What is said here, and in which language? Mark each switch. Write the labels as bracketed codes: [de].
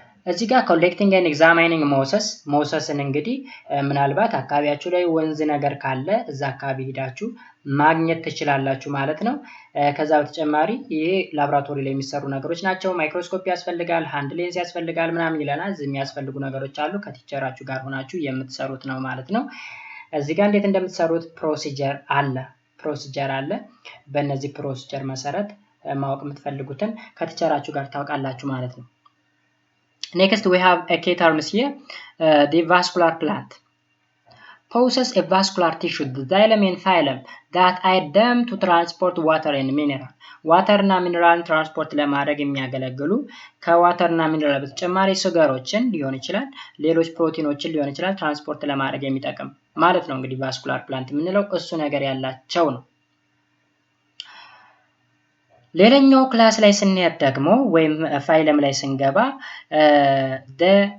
[am] እዚህ ጋር [en] collecting and examining mosses [am] ሞሰስን እንግዲህ ምናልባት አካባቢያችሁ ላይ ወንዝ ነገር ካለ እዛ አካባቢ ሄዳችሁ ማግኘት ትችላላችሁ ማለት ነው። ከዛ በተጨማሪ ይሄ ላብራቶሪ ላይ የሚሰሩ ነገሮች ናቸው። ማይክሮስኮፕ ያስፈልጋል፣ ሃንድ ሌንስ ያስፈልጋል ምናምን ይለናል። እዚህ የሚያስፈልጉ ነገሮች አሉ። ከቲቸራችሁ ጋር ሆናችሁ የምትሰሩት ነው ማለት ነው። እዚህ ጋር እንዴት እንደምትሰሩት ፕሮሲጀር አለ። በእነዚህ ፕሮሲጀር መሰረት ማወቅ የምትፈልጉትን ከቲቸራችሁ ጋር ታውቃላችሁ ማለት ነው። [en] Next we have a key terms here, the vascular plant. Possess a vascular tissue, the xylem and phylum, that aid them to transport water and mineral. [am] ዋተር እና ሚነራል ትራንስፖርት ለማድረግ የሚያገለግሉ ከዋተር እና ሚነራል በተጨማሪ ስገሮችን ሊሆን ይችላል፣ ሌሎች ፕሮቲኖችን ሊሆን ይችላል ትራንስፖርት ለማድረግ የሚጠቅም ማለት ነው። እንግዲህ ቫስኩላር ፕላንት የምንለው እሱ ነገር ያላቸው ነው። ሌላኛው ክላስ ላይ ስንሄድ ደግሞ ወይም ፋይለም ላይ ስንገባ the